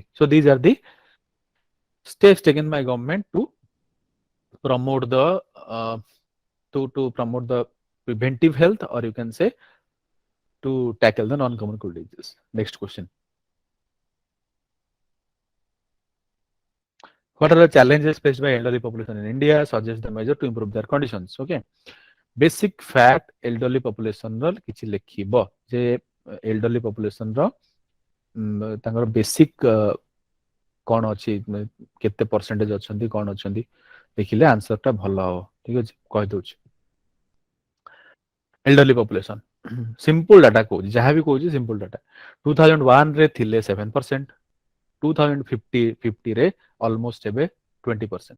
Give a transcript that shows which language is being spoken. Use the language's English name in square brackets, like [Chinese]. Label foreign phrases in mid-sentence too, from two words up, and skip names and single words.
[English] So these are the steps taken by government to promote the to promote the preventive health, or you can say to tackle the non-communicable diseases. Next question. What are the challenges faced by elderly population in India? Suggest the measure to improve their conditions. Okay. Basic fact, elderly population [Odia] ର କିଛି ଲେଖିବ ଯେ [English] elderly population [Odia] ର ତାଙ୍କର basic କଣ ଅଛି, କେତେ percentage ଅଛନ୍ତି, କଣ ଅଛନ୍ତି ଦେଖିଲେ answer ଟା ଭଲ ହବ, ଠିକ ଅଛି। କହିଦଉଛି [English] elderly population, simple data [Odia] କହୁଛି, ଯାହା ବି କହୁଛି [English] simple data। [Odia] 2001 ରେ ଥିଲେ 7%, 2050 ରେ almost ଏବେ 20%।